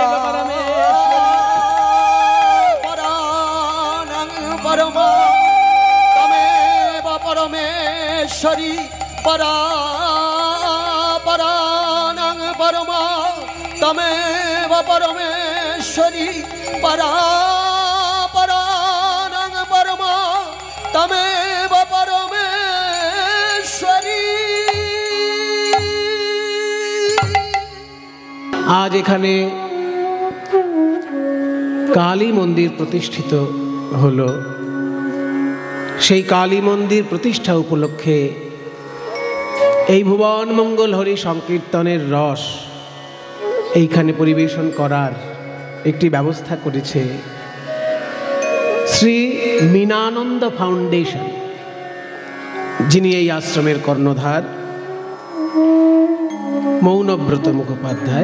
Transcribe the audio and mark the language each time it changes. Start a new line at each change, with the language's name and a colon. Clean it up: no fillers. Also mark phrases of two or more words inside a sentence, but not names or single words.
Sanskrit: परमेश्वरी परापराणां परमा त्वमेव परमेश्वरी परापराणां परमा त्वमेव परमेश्वरी।
Bangla: आज এখানে কালী মন্দির প্রতিষ্ঠিত হলো। সেই কালী মন্দির প্রতিষ্ঠা উপলক্ষে এই ভুবন মঙ্গল হরি সংকীর্তনের রস এইখানে পরিবেশন করার একটি ব্যবস্থা করেছে শ্রী মীনানন্দ ফাউন্ডেশন, যিনি এই আশ্রমের কর্ণধার মৌনব্রত মুখোপাধ্যায়।